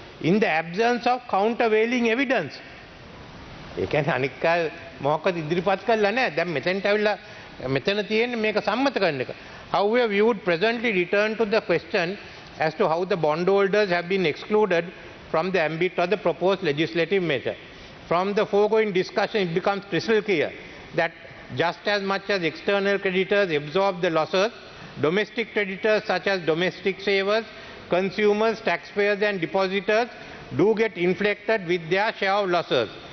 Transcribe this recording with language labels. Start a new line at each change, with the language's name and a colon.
English: In the absence of countervailing evidence.
Sinhala: ඒ කියන්නේ අනික් අය මොකක්ද ඉදිරිපත් කළා නැහැ. දැන් මෙතෙන්ට ඇවිල්ලා මෙතන තියෙන්නේ මේක සම්මත කරන එක.
English: However, we would presently return to the question as to how the bondholders have been excluded from the ambit of the proposed legislative measure. From the foregoing discussion, it becomes crystal clear that just as much as external creditors absorb the losses, domestic creditors such as domestic savers, consumers, taxpayers and depositors do get inflicted with their share of losses.